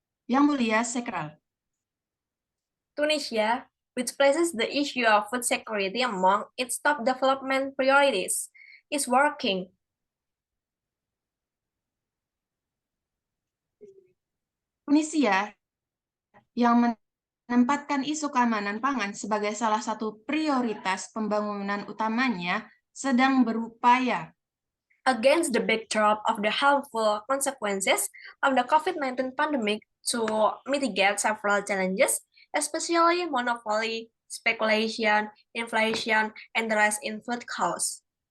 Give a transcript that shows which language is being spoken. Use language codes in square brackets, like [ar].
[id] Yang Mulia Sekral. [en] Tunisia, which places the issue of food security among its top development priorities, is working. [id] Tunisia yang menempatkan isu keamanan pangan sebagai salah satu prioritas pembangunan utamanya sedang berupaya [en] Against the backdrop of the harmful consequences of the COVID-19 pandemic to mitigate several challenges, especially monopoly, speculation, inflation, and the rise in food costs.